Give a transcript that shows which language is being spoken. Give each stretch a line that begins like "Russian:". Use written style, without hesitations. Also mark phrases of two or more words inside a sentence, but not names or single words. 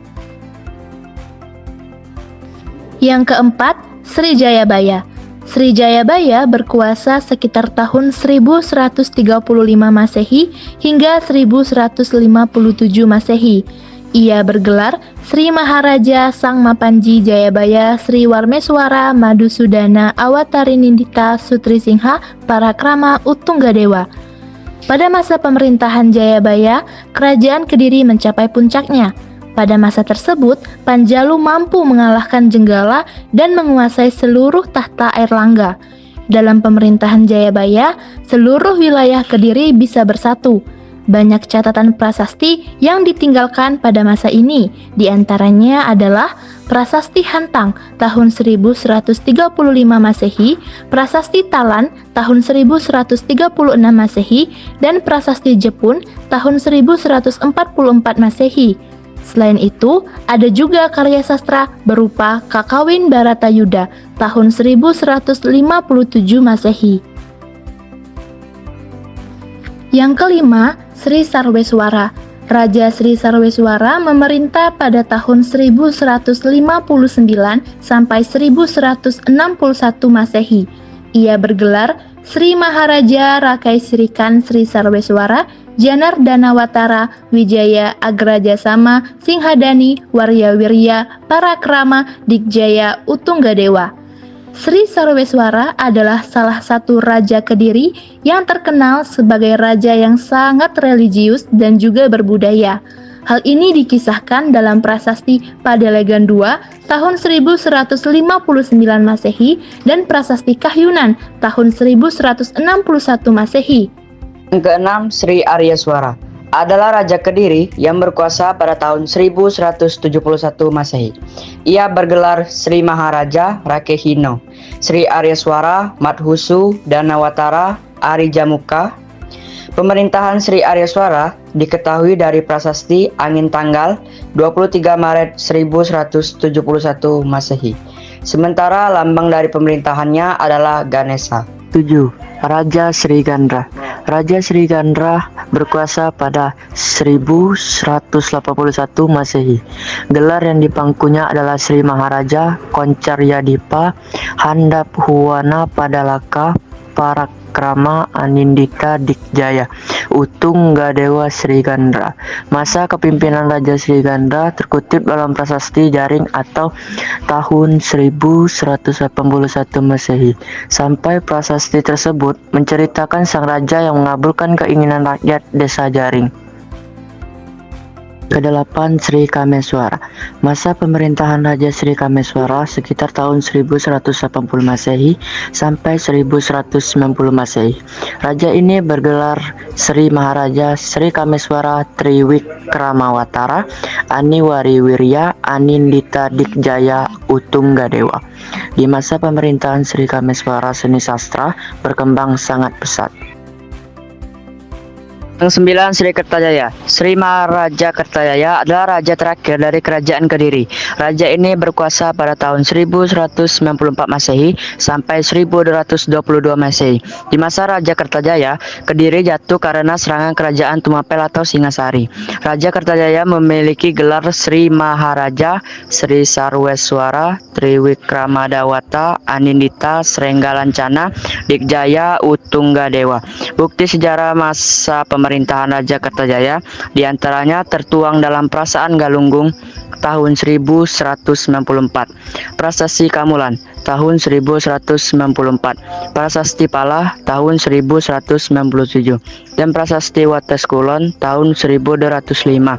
Indonesian: Yang keempat, Sri Jayabaya. Sri Jayabaya berkuasa sekitar tahun 1135 Masehi hingga 1157 Masehi. Ia bergelar Sri Maharaja Sang Mapanji Jayabaya Sri Warmeswara Madusudana Awatarinindita Sutrisingha Parakrama Utunggadewa. Pada masa pemerintahan Jayabaya, kerajaan Kediri mencapai puncaknya. Pada masa tersebut, Panjalu mampu mengalahkan Jenggala dan menguasai seluruh tahta Airlangga. Dalam pemerintahan Jayabaya, seluruh wilayah Kediri bisa bersatu. Banyak catatan prasasti yang ditinggalkan pada masa ini, diantaranya adalah Prasasti Hantang tahun 1135 Masehi, Prasasti Talan tahun 1136 Masehi, dan Prasasti Jepun tahun 1144 Masehi. Selain itu, ada juga karya sastra berupa Kakawin Baratayuda tahun 1157 Masehi. Yang kelima, Sri Sarweswara. Raja Sri Sarweswara memerintah pada tahun 1159 sampai 1161 Masehi. Ia bergelar Sri Maharaja Rakai Sirikan Sri Sarweswara Janar Danawatara Wijaya Agrajasama Singhadani Waryawirya Parakrama Dikjaya Utunggadewa. Sri Sarweswara adalah salah satu raja Kediri yang terkenal sebagai raja yang sangat religius dan juga berbudaya. Hal ini dikisahkan dalam prasasti Padelegan II tahun 1159 Masehi dan prasasti Kahyunan tahun 1161 Masehi. Yang keenam, Sri Aryaswara adalah Raja Kediri yang berkuasa pada tahun 1171 Masehi. Ia bergelar Sri Maharaja Rakehino, Sri Aryaswara Madhusu Danawatara Arijamuka. Pemerintahan Sri Aryaswara diketahui dari prasasti Angin Tanggal 23 Maret 1171 Masehi. Sementara lambang dari pemerintahannya adalah Ganesha. 7. Raja Sri Gandra. Raja Sri Gandra berkuasa pada 1181 Masehi. Gelar yang dipangkunya adalah Sri Maharaja Koncaryadipa Handap Huwana Padalaka Parakrama Anindita Dikjaya Utunggadewa Sri Gandra. Masa kepimpinan Raja Sri Gandra terkutip dalam prasasti Jaring atau tahun 1181 Masehi. Sampai prasasti tersebut menceritakan sang raja yang mengabulkan keinginan rakyat desa Jaring. Kedelapan, Sri Kameswara. Masa pemerintahan Raja Sri Kameswara sekitar tahun 1180 Masehi sampai 1190 Masehi. Raja ini bergelar Sri Maharaja Sri Kameswara Triwikramawatara Aniwariwirya Anindita Dikjaya Utunggadewa. Di masa pemerintahan Sri Kameswara, seni sastra berkembang sangat pesat. Yang 9, Sri Kertajaya. Sri Maharaja Kertajaya adalah raja terakhir dari Kerajaan Kediri. Raja ini berkuasa pada tahun 1194 Masehi sampai 1222 Masehi. Di masa Raja Kertajaya, Kediri jatuh karena serangan kerajaan Tumapel atau Singasari. Raja Kertajaya memiliki gelar Sri Maharaja Sri Sarweswara Triwikramadawata Anindita Srenggalancana Dikjaya Utunggadewa. Bukti sejarah masa pemerintahan Raja Kertajaya diantaranya tertuang dalam Prasaan Galunggung tahun 1194, Prasasti Kamulan tahun 1194, Prasasti Pala tahun 1197, dan Prasasti Wates Kulon tahun 1205.